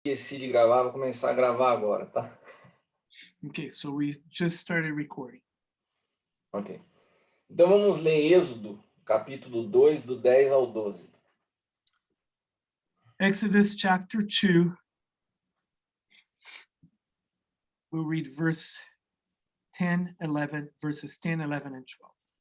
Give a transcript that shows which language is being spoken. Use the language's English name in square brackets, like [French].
[Portuguese] Esqueci de gravar, vou começar a gravar agora, tá? [English] Okay, so we just started recording. Ok. [Portuguese] Então vamos ler Êxodo, capítulo 2, do 10 ao 12. [English] Exodus chapter 2, we'll read verses 10, 11, and 12.